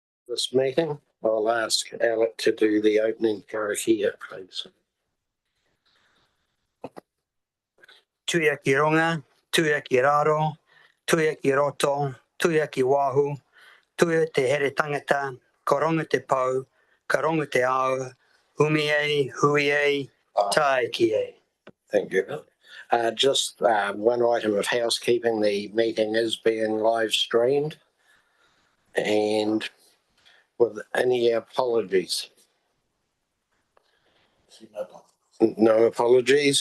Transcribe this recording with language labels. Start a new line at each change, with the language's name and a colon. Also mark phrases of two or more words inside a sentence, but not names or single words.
English: this meeting. I'll ask Alec to do the opening karakia, please.
Māori: Tuia ki ronga, tuia ki raro, tuia ki roto, tuia ki wahu, tuia te here tangata, ko ronga te pau, ka ronga te ao, umi e, hui e, tae ki e.
English: Thank you. Just one item of housekeeping. The meeting is being live streamed, and with any apologies. No apologies.